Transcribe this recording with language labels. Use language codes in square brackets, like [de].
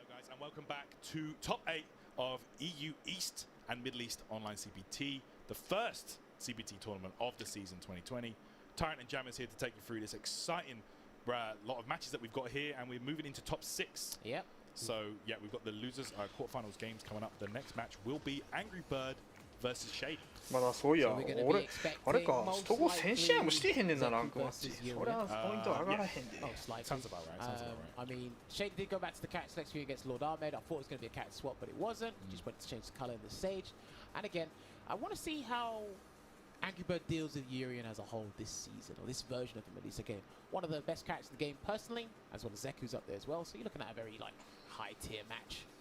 [en] And welcome back to top 8 of EU East and Middle East Online CBT, the first CBT tournament of the season 2020. Tyrant and Jam is here to take you through this exciting lot of matches that we've got here, and we're moving into top 6. Yep. So, yeah, we've got the losers quarterfinals games coming up. The next match will be Angry Bird versus Shade. [ja] まだそういや、俺、あれか、スト5 1000試合もしてへんねんな、ランクマッチ。そりゃポイント上がらへんで。 [en] Sounds about right. I mean, Shade did go back to the cat selection against Lord Ahmed. I thought it was going to be a cat swap, but it wasn't. He just went to change the colour in the stage. And again, I want to see how Angry Bird deals with Urian as a whole this season, or this version of him at least. Again, one of the best characters in the game personally, as well as Zeku's up there as well. So you're looking at a very like high-tier match.